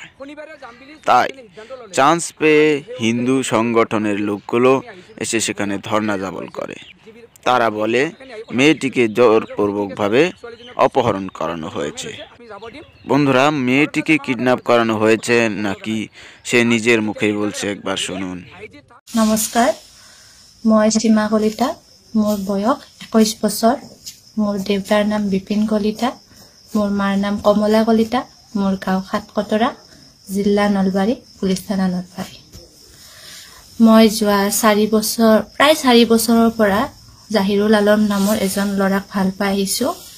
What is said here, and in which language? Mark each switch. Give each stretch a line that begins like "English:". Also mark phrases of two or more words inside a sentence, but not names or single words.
Bangla: তাই চান্স পেয়ে হিন্দু সংগঠনের লোকগুলো এসে সেখানে ধর্ণা জাবল করে। তারা বলে মেয়েটিকে জোরপূর্বকভাবে অপহরণ করানো হয়েছে। বন্ধুরা, মেয়েটিকে কিডন্যাপ করানো হয়েছে নাকি সে নিজের মুখেই বলছে, একবার শুনুন।
Assamese: নমস্কাৰ, মই সীমা কলিতা। মোৰ বয়স 21 বছৰ। মোৰ দেউতাৰ নাম বিপিন কলিতা, মোৰ মাৰ নাম কমলা কলিতা। মোৰ গাঁও সাতকতৰা, জিলা নলবাৰী, পুলিচ থানা নলবাৰী। মই যোৱা প্ৰায় 4 বছৰৰ পৰা জাহিৰুল আলম নামৰ এজন ল'ৰাক ভাল পাই আহিছোঁ।